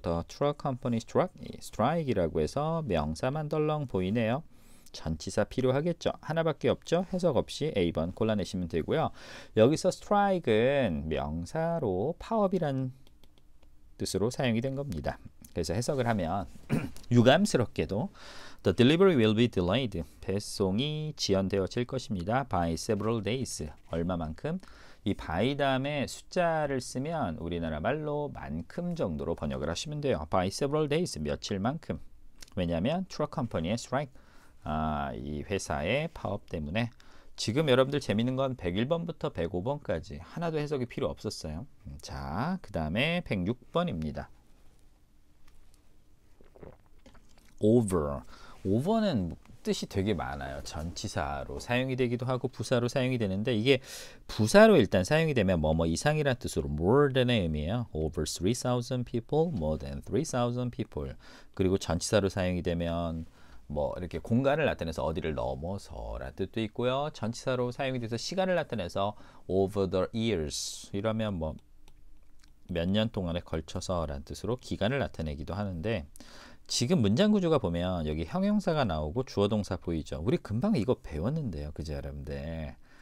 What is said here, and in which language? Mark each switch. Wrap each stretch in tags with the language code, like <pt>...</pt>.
<en>The truck company strike</en> <ko>이라고 해서 명사만 덜렁 보이네요. 전치사 필요하겠죠. 하나밖에 없죠. 해석 없이 A번 골라내시면 되고요. 여기서 strike은 명사로 파업이란 뜻으로 사용이 된 겁니다. 그래서 해석을 하면 유감스럽게도</ko> <en>The delivery will be delayed.</en> <ko>배송이 지연되어질 것입니다.</ko> <en>By several days.</en> <ko>얼마만큼? 이 by 다음에 숫자를 쓰면 우리나라 말로 만큼 정도로 번역을 하시면 돼요.</ko> <en>By several days.</en> <ko>며칠만큼. 왜냐하면 트럭 컴퍼니의 strike. 이 회사의 파업 때문에 지금 여러분들 재밌는 건 101번부터 105번까지 하나도 해석이 필요 없었어요. 자, 그 다음에 106번입니다.</ko> <en>over.</en> <ko>over는 뜻이 되게 많아요. 전치사로 사용이 되기도 하고 부사로 사용이 되는데 이게 부사로 일단 사용이 되면 뭐뭐 이상이란 뜻으로</ko> <en>more than</en> <ko>의 의미예요.</ko> <en>over 3,000 people, more than 3,000 people.</en> <ko>그리고 전치사로 사용이 되면 뭐 이렇게 공간을 나타내서 어디를 넘어서라는 뜻도 있고요. 전치사로 사용이 돼서 시간을 나타내서</ko> <en>over the years</en> <ko>이러면 뭐 몇 년 동안에 걸쳐서라는 뜻으로 기간을 나타내기도 하는데 지금 문장 구조가 보면 여기 형용사가 나오고 주어 동사 보이죠. 우리 금방 이거 배웠는데요. 그죠 여러분들.</ko>